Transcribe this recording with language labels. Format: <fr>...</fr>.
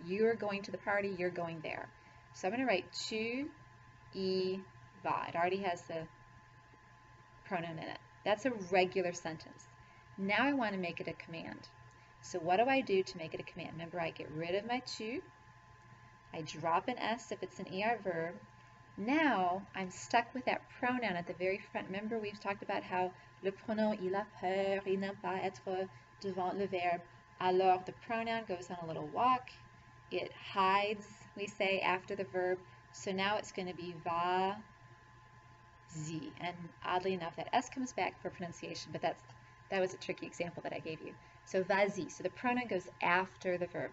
<en>You're going to the party, you're going there. So I'm going to write</en> <fr>tu y vas.</fr> <en>It already has the pronoun in it. That's a regular sentence. Now I want to make it a command. So what do I do to make it a command? Remember, I get rid of my tu. I drop an S if it's an ER verb. Now I'm stuck with that pronoun at the very front. Remember, we've talked about how</en> <fr>le pronom il a peur, il n'aime pas être devant le verbe. Alors</fr> <en>the pronoun goes on a little walk. It hides, we say, after the verb. So now it's going to be vas-y. And oddly enough, that S comes back for pronunciation, but that's That was a tricky example that I gave you. So vas-y, so the pronoun goes after the verb.</en>